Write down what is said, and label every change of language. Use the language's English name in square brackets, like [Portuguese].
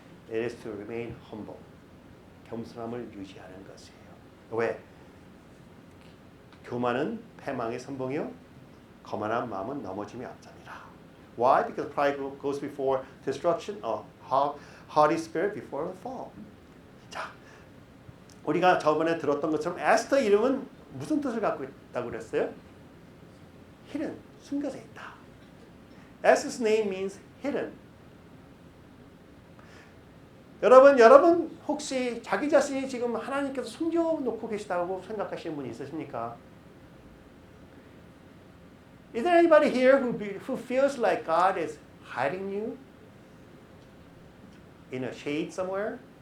[English] It is to remain humble. [Korean] 겸손함을 유지하는 것이에요. 왜? 교만은 패망의 선봉이요. 거만한 마음은 넘어짐이 앞잡이라. [English] Why? Because pride goes before destruction, haughty spirit before the fall. [Korean] 자, 우리가 저번에 들었던 것처럼 에스더 이름은 무슨 뜻을 갖고 있다고 그랬어요? hidden, 숨겨져 있다. [English] Esther's name means hidden. [Korean] 여러분 혹시 자기 자신이 지금 하나님께서 숨겨놓고 계시다고 생각하시는 분이 있으십니까? [English] Is there anybody here who feels like God is hiding you in a shade somewhere?